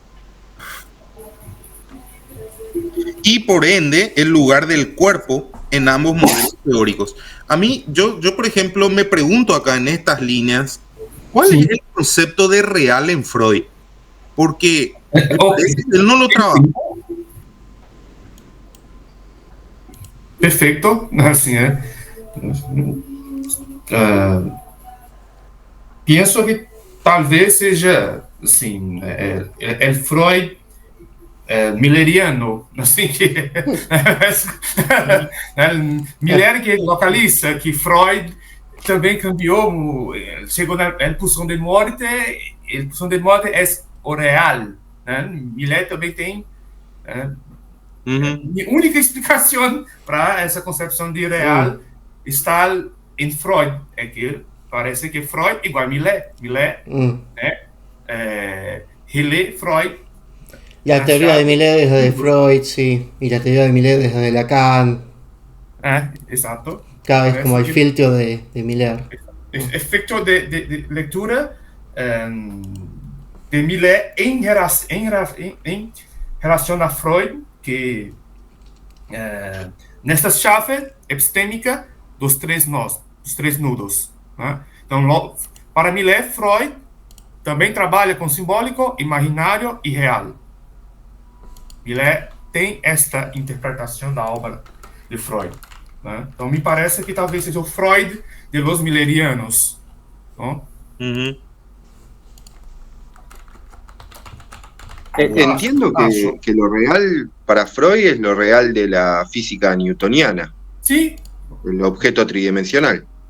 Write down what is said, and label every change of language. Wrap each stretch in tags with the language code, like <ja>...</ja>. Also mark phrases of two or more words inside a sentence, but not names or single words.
<es>Y por ende, el lugar del cuerpo en ambos modelos teóricos. A mí, yo por ejemplo, me pregunto acá en estas líneas, ¿cuál es el concepto de real en Freud? Porque él no lo trabajó. Perfecto.</es> <pt>Assim, penso que talvez seja assim,</pt> <es>el Freud milleriano,</es> <pt>assim que Miller que localiza que Freud também cambiou, chegou na pulsão de morte, a pulsão de morte é o real, né? Miller também tem minha única explicação para essa concepção de real está em Freud, é que parece que Freud igual Miller, relé Freud.</pt> <es>La teoría de Millet es de Freud, sí, y la teoría de Millet es de Lacan. Exacto. Cada vez como el filtro de Millet. Efecto de lectura de Millet en relación a Freud,</es> <pt>que nesta chave epistémica dos três nudos. Né? Então, para Millet, Freud também trabalha com simbólico, imaginário e real. Millet tem esta interpretação da obra de Freud. Né? Então, me parece que talvez seja o Freud</pt> <es>de los millerianos. ¿No? Entiendo que lo real para Freud es lo real de la física newtoniana. Sí. El objeto tridimensional.</es>